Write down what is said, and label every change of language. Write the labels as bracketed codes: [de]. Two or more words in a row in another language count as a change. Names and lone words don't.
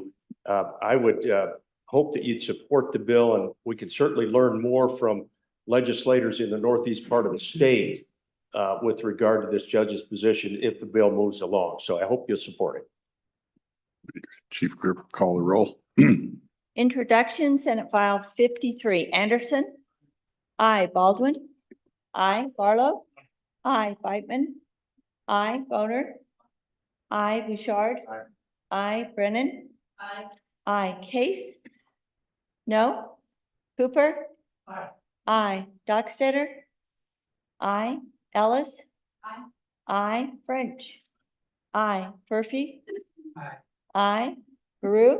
[en] I would hope that you'd support the bill, and we can certainly learn more from legislators in the northeast part of the state with regard to this judge's position if the bill moves along. So I hope you'll support it. Chief Clerk, call the roll. Introduction, Senate File 53. Anderson? Aye. Baldwin? Aye. Barlow? Aye. Beitman? Aye. Boner? I, Bouchard. Aye. I, Brennan. I, Case. No. Cooper. I, Dockstetter. I, Ellis. I, French. I, Murphy. I, Baru.